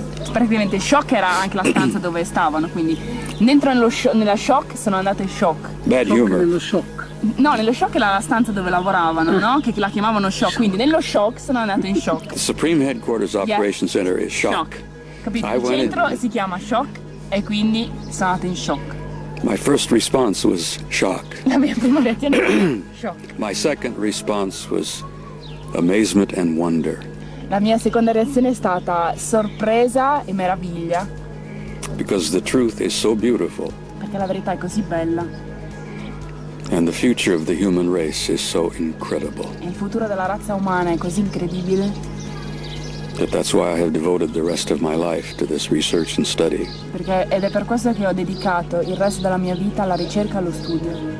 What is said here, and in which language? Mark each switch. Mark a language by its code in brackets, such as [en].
[it] Praticamente shock era anche la stanza dove stavano, quindi dentro nella shock sono andata in shock. [en] Bad humor. [it] Nello shock. No, nello shock era la stanza dove lavoravano, no? Che la chiamavano shock, quindi nello shock sono andato in shock. [en] The Supreme Headquarters Operations Center is shock. [it] Capito? Il centro si chiama shock e quindi sono andato in shock. [en] My first response was shock. [it] La mia prima reazione era shock. [en] My second response was amazement and wonder. [it] La mia seconda reazione è stata sorpresa e meraviglia. [en] Because the truth is so beautiful. [it] Perché la verità è così bella. [en] And the future of the human race is so incredible. [it] E il futuro della razza umana è così incredibile. [en] That's why I have devoted the rest of my life to this research and study. [it] Ed è per questo che ho dedicato il resto della mia vita alla ricerca e allo studio.